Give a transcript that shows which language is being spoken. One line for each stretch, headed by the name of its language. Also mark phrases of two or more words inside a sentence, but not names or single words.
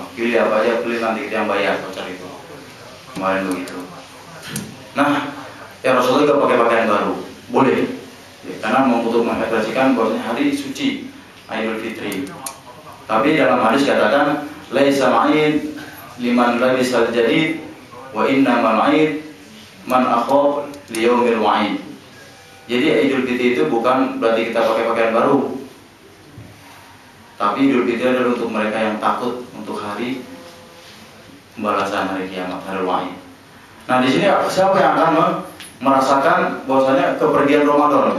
Indonesian: Pilih apa aja, pilih nanti kita yang bayar voucher itu. Kemarin begitu. Nah, ya Rasulullah juga pakai pakaian baru, boleh. Ya, karena untuk mengekspresikan bahwasanya hari suci Idul Fitri. Tapi dalam hadis katakan,
Arabic: ليس العيد لمن لبس الجديد وإنما العيد من خاف ليوم الوعيد.
Indonesian: Jadi Idul Fitri itu bukan berarti kita pakai pakaian baru, tapi Idul Fitri adalah untuk mereka yang takut untuk hari pembalasan hari kiamat, hari wa'id. Nah di sini siapa yang akan merasakan bahwasanya kepergian Ramadan?